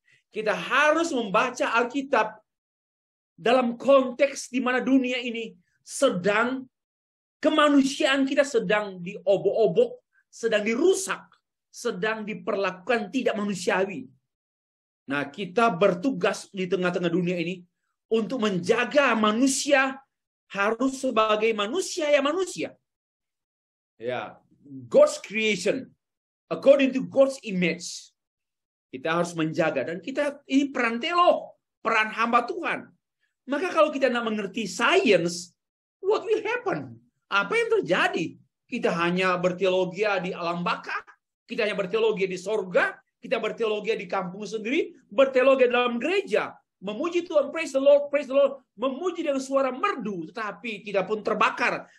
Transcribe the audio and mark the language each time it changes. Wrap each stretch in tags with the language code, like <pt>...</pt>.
<id>Kita harus membaca Alkitab dalam konteks di mana dunia ini sedang, kemanusiaan kita sedang diobok-obok, sedang dirusak, sedang diperlakukan tidak manusiawi. Nah, kita bertugas di tengah-tengah dunia ini untuk menjaga manusia harus sebagai manusia ya manusia.</id> <en>Ya, God's creation according to God's image.</en> <id>Kita harus menjaga dan kita ini peran teolog, peran hamba Tuhan. Maka kalau kita tidak mengerti science,</id> <en>what will happen?</en> <id>Apa yang terjadi? Kita hanya berteologi di alam baka, kita hanya berteologi di sorga, kita berteologi di kampung sendiri, berteologi dalam gereja, memuji Tuhan,</id> <en>praise the Lord,</en> <id>memuji dengan suara merdu, tetapi kita pun terbakar.</id>